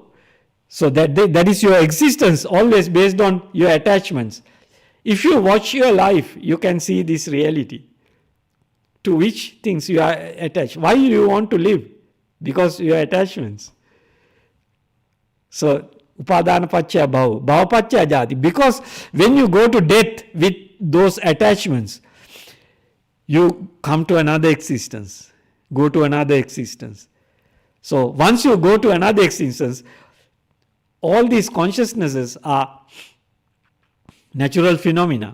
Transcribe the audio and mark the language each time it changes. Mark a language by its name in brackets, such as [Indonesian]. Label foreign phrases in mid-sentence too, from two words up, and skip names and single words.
[English] So that is your existence, always based on your attachments. If you watch your life, you can see this reality. To which things you are attached. Why you want to live? Because your attachments. [Pali] So upadana pacca bhava, bhava pacca jati. [English] Because when you go to death with those attachments, you come to another existence, go to another existence. So once you go to another existence, all these consciousnesses are natural phenomena.